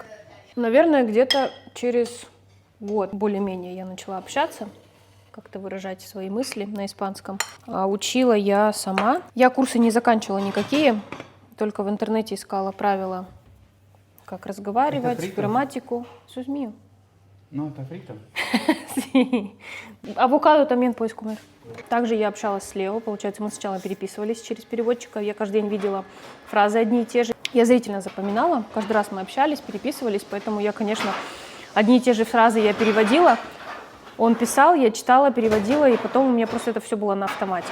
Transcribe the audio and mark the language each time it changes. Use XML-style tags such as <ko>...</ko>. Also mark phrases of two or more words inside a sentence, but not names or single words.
<ru>Наверное, где-то через год более-менее я начала общаться, как-то выражать свои мысли на испанском. А учила я сама. Я курсы не заканчивала никакие, только в интернете искала правила, как разговаривать, грамматику. Сузмию.</ru> <es>No, está frito. Sí. Авокадо también puedes comer.</es> <ru>Также я общалась с Лео. Получается, мы сначала переписывались через переводчика. Я каждый день видела фразы одни и те же. Я зрительно запоминала. Каждый раз мы общались, переписывались. Поэтому я, конечно, одни и те же фразы я переводила. Он писал, я читала, переводила. И потом у меня просто это все было на автомате.</ru>